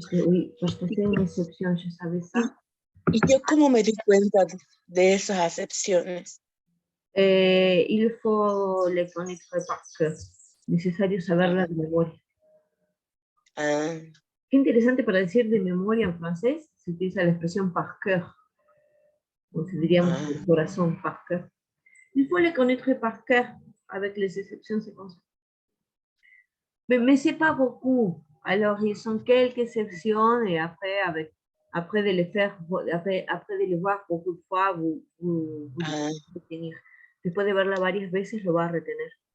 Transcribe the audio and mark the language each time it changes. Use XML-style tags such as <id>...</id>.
<fr>Oui, parce que c'est une exception, je savais ça.</fr> <es>¿Y yo cómo me di cuenta de esas acepciones?</es> <fr>Il faut les connaître par cœur.</fr> <es>Necesario saberla de memoria. Ah. Qué interesante para decir de memoria en francés, se utiliza la expresión par cœur. O se diríamos de corazón, par cœur.</es> <fr>Il faut les connaître par cœur, avec les exceptions, c'est comme ça. Mais c'est pas beaucoup. Alors, ils sont quelques exceptions et après de les faire, après de les voir beaucoup de fois, vous retenir.</fr> <es>Después de verla varias veces, lo va a retener.</es>